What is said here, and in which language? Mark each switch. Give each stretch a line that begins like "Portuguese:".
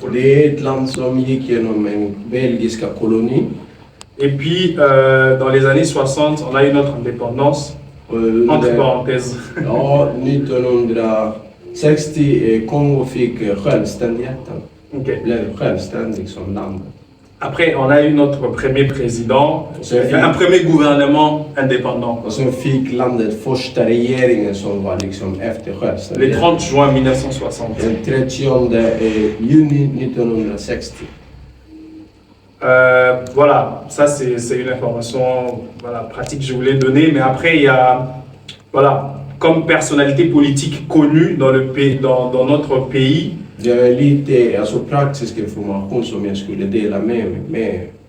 Swedish: Det är ett land som gick genom en belgiska koloni.
French: Et puis dans les années 60, on a eu notre indépendance. Entre parenthèses.
Swedish: Ja, 1960 Kongo fick självständigheten. Okay. Blev självständig som land.
French: Après, on a eu notre premier président, un premier gouvernement indépendant.
Swedish: Och sen fick landet första regeringen som var liksom efter
French: Le
Swedish: självständigheten.
French: 30 juin 1960.
Swedish: Den 30 juni 1960.
French: Voilà, ça c'est une information pratique que je voulais donner. Mais après, il y a, comme personnalité politique connue dans notre pays.
Swedish: Det är lite praktisk information som jag skulle dela med mig med.